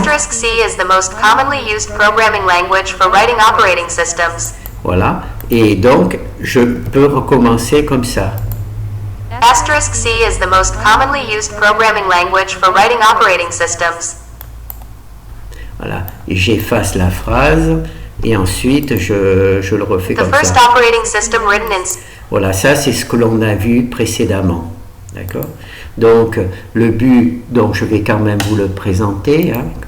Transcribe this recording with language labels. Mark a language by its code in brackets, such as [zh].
[en] *C is the most commonly used programming language for writing operating systems. [fr] Voilà, et donc, je peux recommencer comme ça. [en] *C is the most commonly used programming language for writing operating systems. [fr] Voilà, et j'efface la phrase. Et ensuite, je le refais comme ça. Voilà, ça c'est ce que l'on a vu précédemment. D'accord? Donc, le but, donc je vais quand même vous le présenter. Hein.